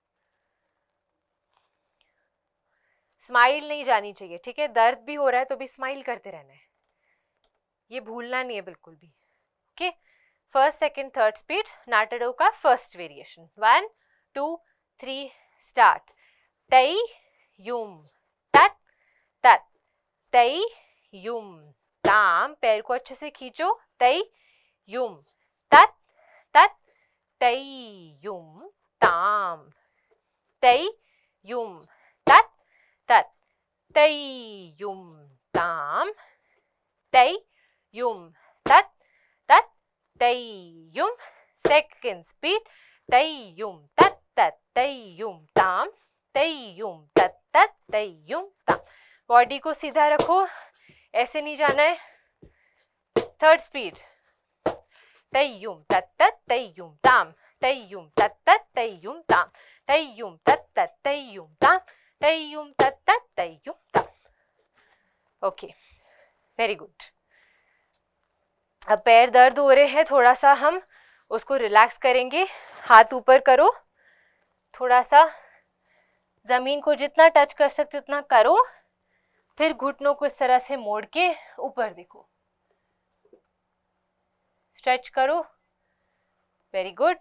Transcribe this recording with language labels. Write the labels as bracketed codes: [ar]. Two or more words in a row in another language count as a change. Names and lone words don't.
[hi] स्माइल नहीं जानी चाहिए, ठीक है। दर्द भी हो रहा है तो भी स्माइल करते रहना है, ये भूलना नहीं है बिल्कुल भी। [en] okay, first second third speed [hi] नाटडो का [en] first variation. 1 2 3 स्टार्ट। तई युम तत तत, तई युम ताम, [hi] पैर को अच्छे से खींचो, तई युम तत तत, तई युम ताम, तई युम तत तत, तई युम ताम, तई युम तत तत, तई युम। [en] second speed, तई युम तत तत, तई युम ताम, तई युम तत तत, तई युम ताम। [hi] बॉडी को सीधा रखो, ऐसे नहीं जाना है। [en] third speed, तई युम तत तत, तई युम ताम, तई युम तत तत, तई युम ताम, तई युम तत तत, तई युम ताम, तई युम तत तत, तई युम ताम। okay, very good. [hi] अब पैर दर्द हो रहे हैं, थोड़ा सा हम उसको रिलैक्स करेंगे। हाथ ऊपर करो, थोड़ा सा जमीन को जितना टच कर सकते उतना करो, फिर घुटनों को इस तरह से मोड़ के ऊपर देखो, स्ट्रेच करो, [en] very good.